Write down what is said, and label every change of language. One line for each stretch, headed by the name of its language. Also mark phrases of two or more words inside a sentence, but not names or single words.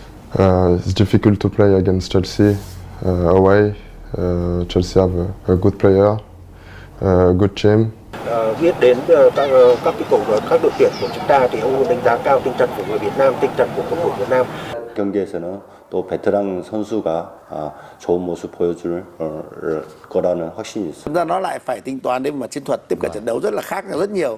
English: It's difficult to play against Chelsea away. Chelsea have a good player, a good team.
Vietnamese: Biết đến các các đội tuyển của chúng ta thì ông đánh giá cao tinh thần của người Việt Nam, tinh thần của cầu thủ Việt Nam.
Korean: 경기에서는 또 베테랑 선수가 좋은 모습 보여줄 거라는 확신이 있습니다.
Vietnamese: Chúng ta nó lại phải tính toán đến mặt chiến thuật, tiếp cận trận đấu rất là khác rất nhiều.